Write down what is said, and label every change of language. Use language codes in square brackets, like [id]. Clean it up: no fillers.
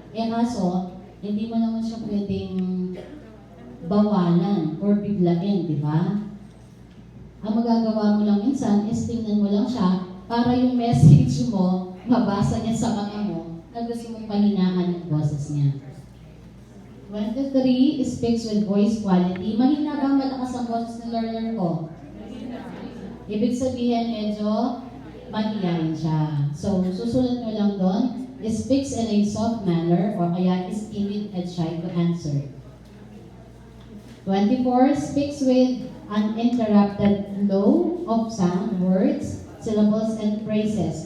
[tl] Kaso, hindi mo naman siya pwedeng bawalan or biglain, di ba? Ang magagawa mo lang minsan is tingnan mo lang siya para yung message mo, mabasa niya sa mata mo na gusto mong pahinaan yung boses niya. [en] 23, speaks with voice quality. [tl] Mahina bang malakas ang boses ng learner ko? Ibig sabihin, medyo mahihayin siya. [en] So, [tl] susulat mo lang doon, [en] speaks in a soft manner or kaya is timid and shy to answer. 24, speaks with uninterrupted flow of sound, words, syllables, and phrases.